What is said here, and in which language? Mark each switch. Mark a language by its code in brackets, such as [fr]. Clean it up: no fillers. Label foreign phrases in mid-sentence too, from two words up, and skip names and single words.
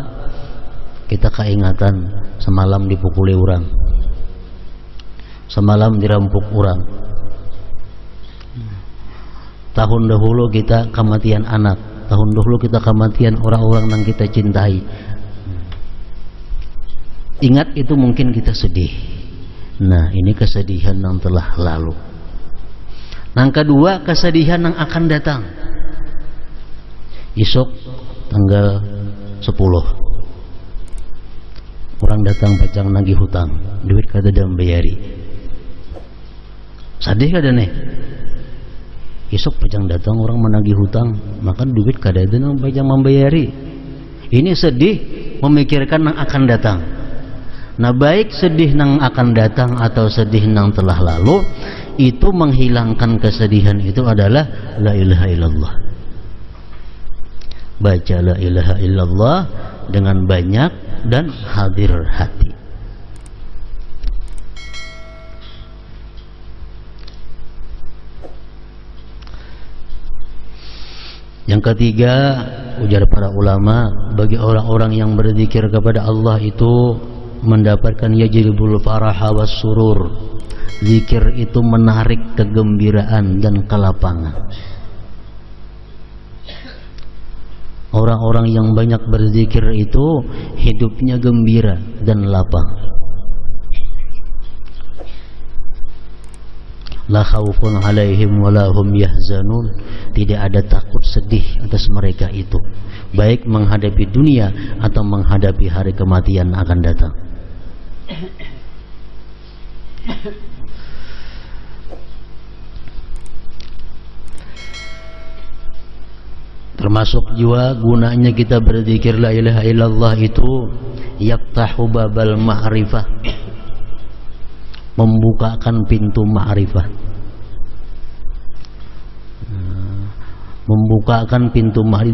[id] Kita keingatan semalam dipukuli orang, semalam dirampok orang, tahun dahulu kita kematian anak, tahun dahulu kita kematian orang-orang yang kita cintai. Ingat itu mungkin kita sedih. Nah, ini kesedihan yang telah lalu. Yang kedua, kesedihan yang akan datang. [bjn] Esok tanggal 10 orang datang pacang nagih hutang, duit kada ada membayari. Sedih kada nih? Esok pacang datang orang menagih hutang, maka duit kada ada yang pacang membayari. [id] Ini sedih memikirkan yang akan datang. Nah, baik sedih yang akan datang atau sedih yang telah lalu, itu menghilangkan kesedihan itu adalah [ar] لا إله إلا الله. [id] Baca [ar] لا إله إلا الله [id] dengan banyak dan hadir hati. Yang ketiga, ujar para ulama, bagi orang-orang yang berzikir kepada Allah itu mendapatkan [ar] يجلب الفرح والسرور. [id] Zikir itu menarik kegembiraan dan kelapangan. Orang-orang yang banyak berzikir itu hidupnya gembira dan lapang. [ar] لا خوف عليهم ولا هم يحزنون. [id] Tidak ada takut sedih atas mereka itu, baik menghadapi dunia atau menghadapi hari kematian akan datang. Termasuk juga gunanya kita berzikir [ar] لا إله إلا الله [id] itu [ar] يفتح باب المعرفة, [id] membukakan pintu ma'rifah, membukakan pintu ma'rifah.